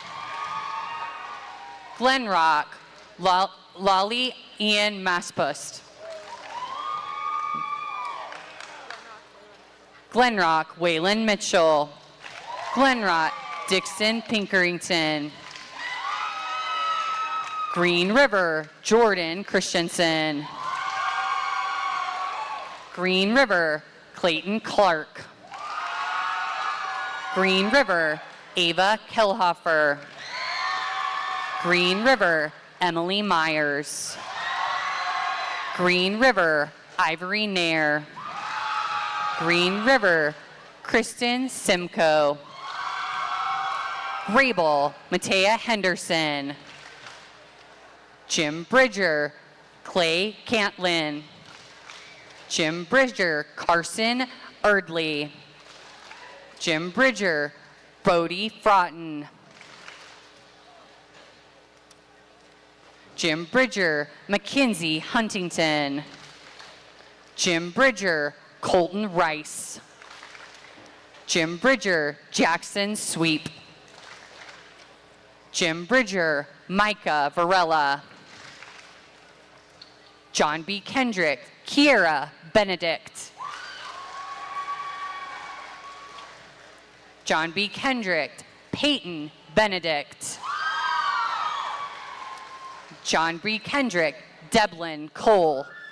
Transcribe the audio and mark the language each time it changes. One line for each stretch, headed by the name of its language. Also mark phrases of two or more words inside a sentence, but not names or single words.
English: Glenrock, Lolly Ian Maspust. Glenrock, Waylon Mitchell. Glenrock, Dixon Pinkerington. Green River, Jordan Christensen. Green River, Clayton Clark. Green River, Ava Kellhofer. Green River, Emily Myers. Green River, Ivory Nair. Green River, Kristen Simcoe. Grable, Matea Henderson. Jim Bridger, Clay Cantlin. Jim Bridger, Carson Erdley. Jim Bridger, Bodie Fraughton. Jim Bridger, Mackenzie Huntington. Jim Bridger, Colton Rice. Jim Bridger, Jackson Sweep. Jim Bridger, Micah Varela. John B. Kendrick, Kiera Benedict. John B. Kendrick, Peyton Benedict. John B. Kendrick, Devlin Cole.